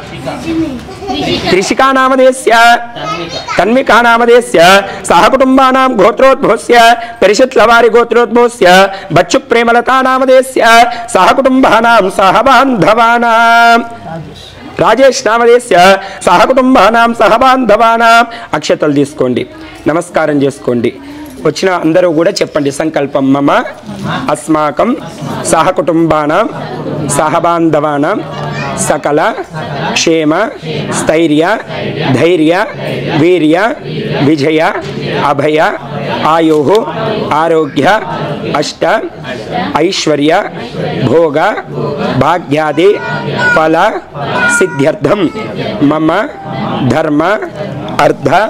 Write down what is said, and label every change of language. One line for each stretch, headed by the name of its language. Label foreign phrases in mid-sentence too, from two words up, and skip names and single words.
Sanskrit: त्रिशिका नामधेयस्य तन्मिका नामधेयस्य सह कुटुंबानां गोत्रोद्भवस्य परिषत्लवारि गोत्रोद्भवस्य बच्चु प्रेमलता नामधेयस्य सह कुटुंबानां सह बांधवानां राजेश नामधेयस्य सह कुटुंबानां सह बांधवानां
Telugu: అక్షతలు తీసుకోండి నమస్కారం చేసుకోండి వచ్చిన అందరూ కూడా చెప్పండి సంకల్పం మమ
Sanskrit: అస్మాకం సహ కుటుంబానాం సహ బాంధవానాం సకల క్షేమ స్థైర్య ధైర్య వీర్య విజయ అభయ ఆయు ఆరోగ్య అష్ట ఐశ్వర్య భోగ భాగ్యాది ఫల సిద్ధ్యర్థం మమ ధర్మ అర్థ